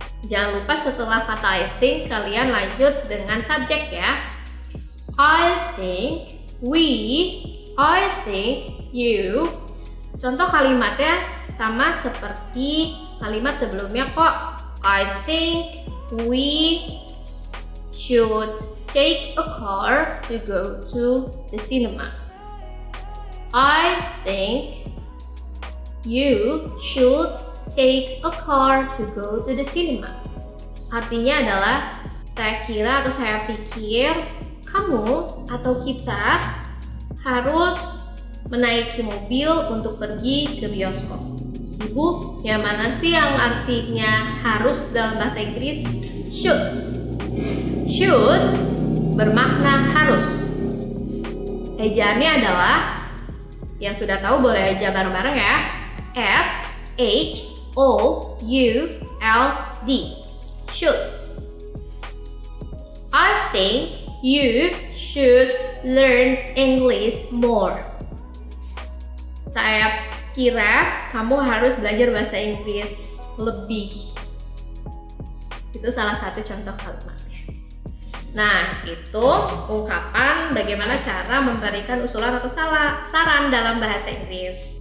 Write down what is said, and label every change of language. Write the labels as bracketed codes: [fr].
[id] Jangan lupa setelah kata [en] I think, [id] kalian lanjut dengan subjek ya. [en] I think we, I think you. [id] Contoh kalimatnya sama seperti kalimat sebelumnya kok. [en] I think we should take a car to go to the cinema. I think you should take a car to go to the cinema. [id] Artinya adalah saya kira atau saya pikir kamu atau kita harus menaiki mobil untuk pergi ke bioskop. Ibu, yang mana sih yang artinya harus dalam bahasa Inggris? [en] Should. Should [id] bermakna harus. Ejaannya adalah, yang sudah tahu boleh aja bareng-bareng ya. [en] S, H, O, U, L, D. Should. I think you should learn English more. [id] Saya kira kamu harus belajar bahasa Inggris lebih. Itu salah satu contoh kalimatnya. Nah, itu ungkapan bagaimana cara memberikan usulan atau saran dalam bahasa Inggris.